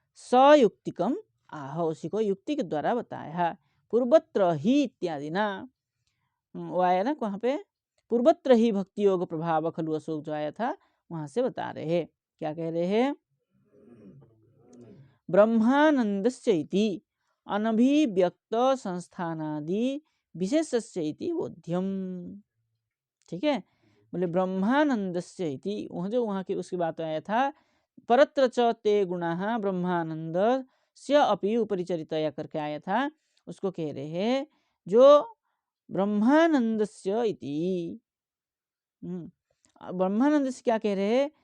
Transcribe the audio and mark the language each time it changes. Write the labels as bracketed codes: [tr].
[sa] सयुक्तिकम आह, [hi] उसी को युक्ति के द्वारा बताया। पूर्वत्र ही इत्यादि ना, वो आया ना वहाँ पे, [sa] पूर्वत्र ही भक्ति योग प्रभाव खलु अशोक [hi] जो आया था, वहां से बता रहे हैं। क्या कह रहे हैं? [sa] ब्रह्मानंदस्य इति अनभिव्यक्त संस्थानादि विशेषस्य इति बोध्यम। [hi] ठीक है, बोले [sa] ब्रह्मानंदस्य इति, [hi] वहाँ की उसकी बात आया था, [sa] परत्र च ते गुणाः [hi] ब्रह्मानंद से अपि उपरिचरितया करके आया था, उसको कह रहे हैं जो ब्रह्मानंदस्य इति, ब्रह्मानंद से क्या कह रहे हैं?